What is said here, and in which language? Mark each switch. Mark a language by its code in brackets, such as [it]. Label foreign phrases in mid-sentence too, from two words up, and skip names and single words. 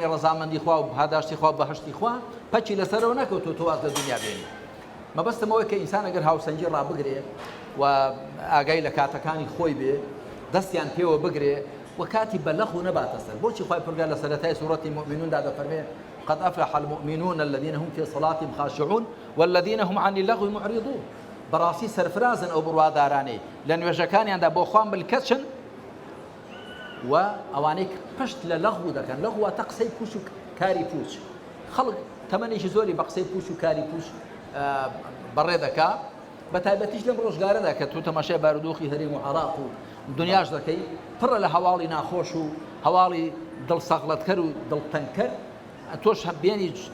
[ckb] ڕەزامەندی خوا و پاداشتی خوا و بەهەشتی خوا پەچی لەسەرەوە نەکەوتو تۆواز لە دنیا بێنی مەبەستمەوەی کە ئینسان ئەگەر هاوسەنجی ڕابگرێ و ئاگای لە کاتەکانی خۆی بێ دەستیان پێوە بگرێ و کاتی بەلەخ و نەباتە سەر بۆچی خوای پروردگار لە سەرەتای سوورەتی مؤمنوندا دەفەرمێ [ar] قد أفلح المؤمنون الذين هم في صلاتهم خاشعون والذين هم عن اللغو معرضون [ckb] بەڕاستی سەرفرازن ئەو بڕوادارانەی لە نوێژەکانیاندا بۆ خوان بلکەچن و ئەوانەی پشت لە لەغو دەکەن لەغواتە قسەی پوش و کاری پوچ خەڵک تەمەنێکی زۆری بە قسەی پوش و کاری پوش بەڕێ دەکا بە تایبەتیش لەم ڕۆژگارەدا کە تو تەماشای بارودۆخی هەرێم و عێراق و دنیاش دەکەی پڕە لە هەواڵی ناخۆش و هەواڵی دڵسەغڵەتکەر و دڵتەنکەر تۆش بێنی